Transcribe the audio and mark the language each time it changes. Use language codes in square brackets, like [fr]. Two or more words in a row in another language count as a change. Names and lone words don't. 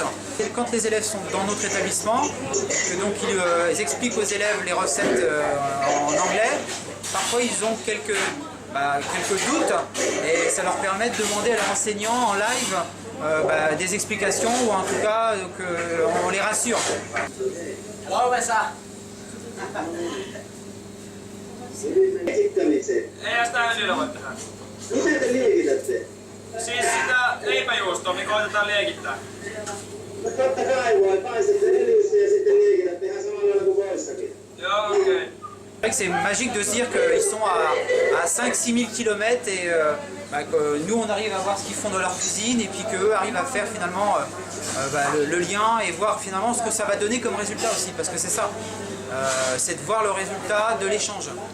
[fr] Et quand les élèves sont dans notre établissement, que donc ils expliquent aux élèves les recettes en anglais, parfois ils ont quelques doutes et ça leur permet de demander à leur enseignant en live des explications ou en tout cas qu'on les rassure. [fi] Miten te liekitätte? Siis sitä leipäjuustoa me koitetaan liekittää. No totta kai voi, paisette öljyssä ja sitten liekitätte ihan samalla lailla kuin voissakin. Joo, okei. [fr] C'est magique de se dire qu'ils sont à 5-6 000 km et que nous on arrive à voir ce qu'ils font dans leur cuisine et puis qu'eux arrivent à faire finalement le lien et voir finalement ce que ça va donner comme résultat aussi, parce que c'est ça, c'est de voir le résultat de l'échange.